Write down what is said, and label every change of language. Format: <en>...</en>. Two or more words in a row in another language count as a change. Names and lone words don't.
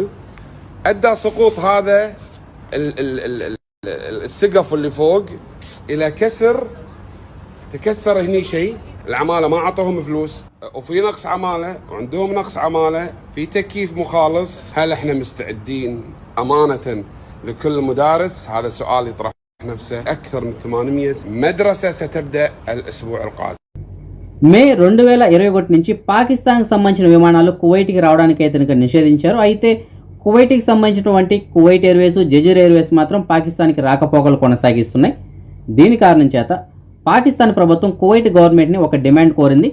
<ar>ادى سقوط هذا السقف اللي فوق الى تكسر هني شيء. العماله ما اعطوهم فلوس وفي نقص عماله وعندهم نقص عماله في تكييف مخالص. هل احنا مستعدين امانه لكل مدارس؟ هذا سؤال يطرح نفسه. اكثر من 800 مدرسه ستبدا الاسبوع القادم.</ar> <te>మే 2021 నుంచి పాకిస్తాన్కి సంబంధించిన విమానాలు కువైట్కి రావడానికి అయితే నిషేధించారు. అయితే కువైట్కి సంబంధించినటువంటి కువైట్ ఎయిర్వేస్, జజీర్ ఎయిర్వేస్ మాత్రం పాకిస్తాన్కి రాకపోకలు కొనసాగిస్తున్నాయి. దీని కారణం చేత పాకిస్తాన్ ప్రభుత్వం కువైట్ గవర్నమెంట్ని ఒక డిమాండ్ కోరింది.</te>